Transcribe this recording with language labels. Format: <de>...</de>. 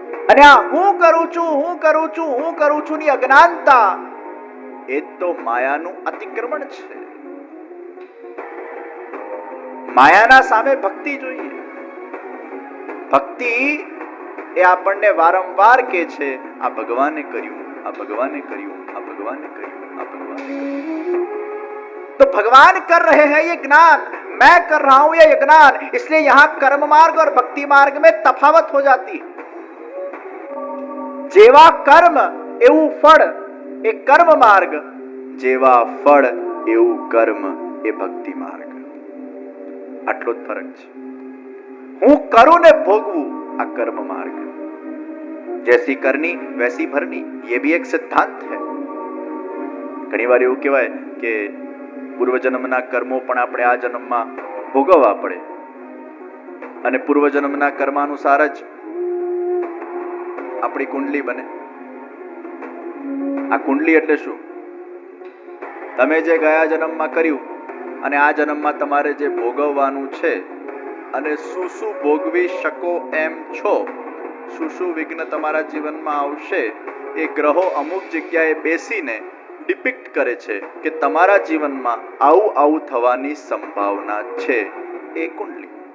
<gu>અને આ હું કરું છું ની અજ્ઞાનતા એ તો માયાનું અતિક્રમણ છે. માયાના સામે ભક્તિ જોઈએ. ભક્તિ એ આપણને વારંવાર કહે છે, આ ભગવાને કર્યું, આ ભગવાને કર્યું, આ ભગવાને કર્યું, આ ભગવાને કર્યું.</gu> <hi>तो भगवान कर रहे हैं ये ज्ञान, मैं कर रहा हूं ये ज्ञान. इसलिए यहां कर्म मार्ग और भक्ति मार्ग में तफावत हो जाती है.</hi> <gu>जेवा कर्म એવું ફળ એ કર્મ માર્ગ, જેવા ફળ એવું કર્મ એ ભક્તિ માર્ગ. આટલો જ ફરક છે. હું કરું ને ભોગવું આ કર્મ માર્ગ.</gu> <hi>जैसी करनी वैसी भरनी, ये भी एक सिद्धांत है.</hi> <gu>ઘણી વાર એવું કહેવાય કે પૂર્વજન્મના કર્મો પણ આપણે આ જન્મમાં ભોગવવા પડે, અને પૂર્વજન્મના કર્માનુસાર જ આપણી કુંડલી બને. આ કુંડલી એટલે શું? તમે જે ગયા જન્મમાં કર્યું અને આ જન્મમાં તમારે જે ભોગવવાનું છે, અને શું શું ભોગવી શકો એમ છો, શું શું વિઘ્ન તમારા જીવનમાં આવશે, એ ગ્રહો અમુક જગ્યાએ બેસીને ડિપિક્ટ કરે છે કે તમારા જીવનમાં આવું થવાની સંભાવના છે. એ કુંડલી.</gu>